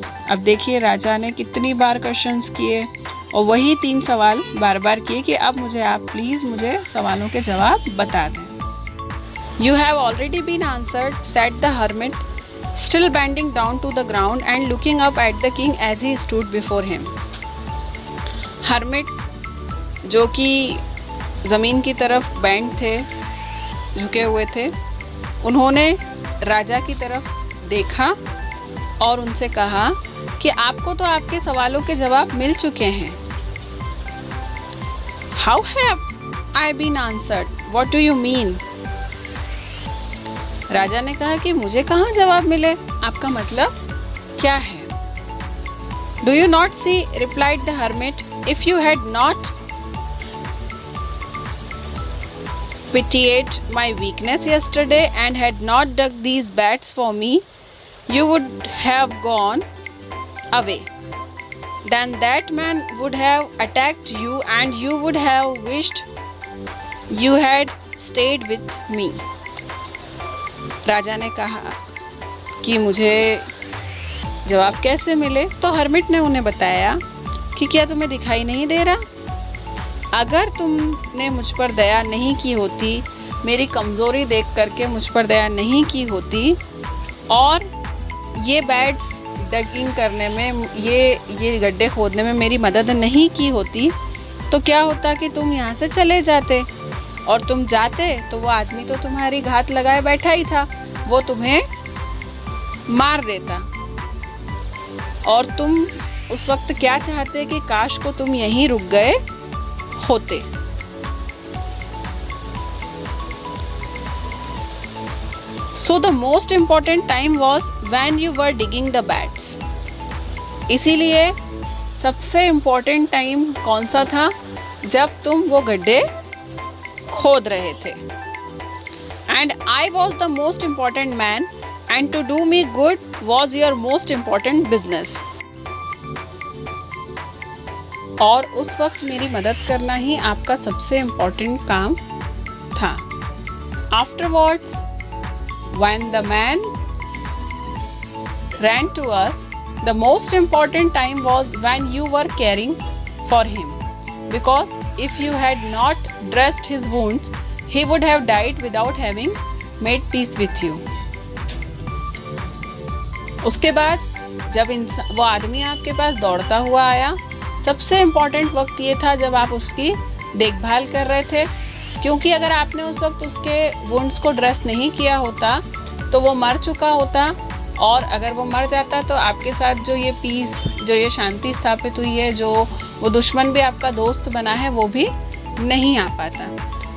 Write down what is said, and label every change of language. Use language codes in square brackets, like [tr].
[hi] अब देखिए राजा ने कितनी बार क्वेश्चंस किए और वही 3 सवाल बार बार किए कि अब आप प्लीज मुझे सवालों के जवाब बता दें। [en] You have already been answered, said the hermit, still bending down to the ground and looking up at the king as he stood before him. [hi] hermit जो कि ज़मीन की तरफ बैंड थे, झुके हुए थे, उन्होंने राजा की तरफ देखा और उनसे कहा कि आपको तो आपके सवालों के जवाब मिल चुके हैं। [en] How have I been answered? What do you mean? [hi] राजा ने कहा कि मुझे कहाँ जवाब मिले, आपका मतलब क्या है? [en] Do you not see, replied the hermit, if you had not pitied my weakness yesterday and had not dug these beds for me, you would have gone away. Then that man would have attacked you and you would have wished you had stayed with me. [hi] राजा ने कहा कि मुझे जवाब कैसे मिले, तो hermit ने उन्हें बताया कि क्या तुम्हें दिखाई नहीं दे रहा? अगर तुमने मुझ पर दया नहीं की होती, मेरी कमज़ोरी देख करके मुझ पर दया नहीं की होती और ये बेड्स डगिंग करने में, ये गड्ढे खोदने में मेरी मदद नहीं की होती, तो क्या होता कि तुम यहाँ से चले जाते और तुम जाते तो वो आदमी तो तुम्हारी घात लगाए बैठा ही था, वो तुम्हें मार देता और तुम उस वक्त क्या चाहते कि काश को तुम यहीं रुक गए होते। [en] So the most important time was when you were digging the beds. [hi] इसीलिए सबसे इम्पोर्टेंट टाइम कौन सा था? जब तुम वो गड्ढे खोद रहे थे। [en] And I was the most important man, and to do me good was your most important business. [hi] और उस वक्त मेरी मदद करना ही आपका सबसे इम्पोर्टेंट काम था। [en] Afterwards, when the man ran to us, the most important time was when you were caring for him, because if you had not dressed his wounds, he would have died without having made peace with you. [hi] उसके बाद जब वो आदमी आपके पास दौड़ता हुआ आया, सबसे इम्पॉर्टेंट वक्त ये था जब आप उसकी देखभाल कर रहे थे, क्योंकि अगर आपने उस वक्त उसके वुंड्स को ड्रेस नहीं किया होता तो वो मर चुका होता, और अगर वो मर जाता तो आपके साथ जो ये पीस, जो ये शांति स्थापित हुई है, जो वो दुश्मन भी आपका दोस्त बना है, वो भी नहीं आ पाता।